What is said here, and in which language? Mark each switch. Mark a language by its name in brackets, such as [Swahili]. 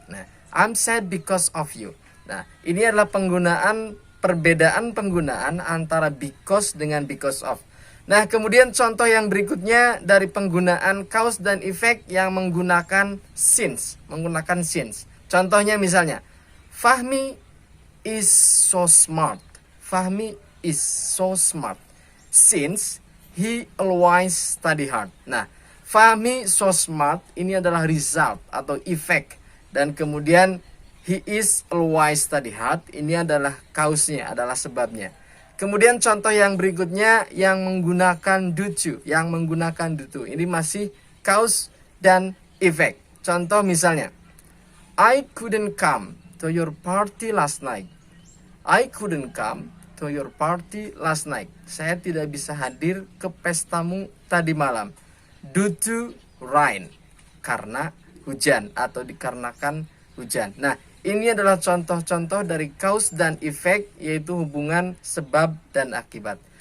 [English] Nah, I'm sad because of you. [Indonesian] Nah, ini adalah perbedaan penggunaan antara because dengan because of. Nah, kemudian contoh yang berikutnya dari penggunaan cause dan effect yang menggunakan since. Contohnya misalnya, [English] Fahmi is so smart. Fahmi is so smart since he always study hard. [Indonesian] Nah, [English] Fahmi so smart [Indonesian] ini adalah result atau effect. Dan kemudian [English] he is always study hard [Indonesian] ini adalah cause-nya, adalah sebabnya. Kemudian contoh yang berikutnya yang menggunakan due to, ini masih cause dan effect. Contoh misalnya, [English] I couldn't come to your party last night. I couldn't come to your party last night. [Indonesian] Saya tidak bisa hadir ke pestamu tadi malam. [English] Due to rain. [Indonesian] Karena hujan atau dikarenakan hujan. Nah, ini adalah contoh-contoh dari cause dan effect, yaitu hubungan sebab dan akibat.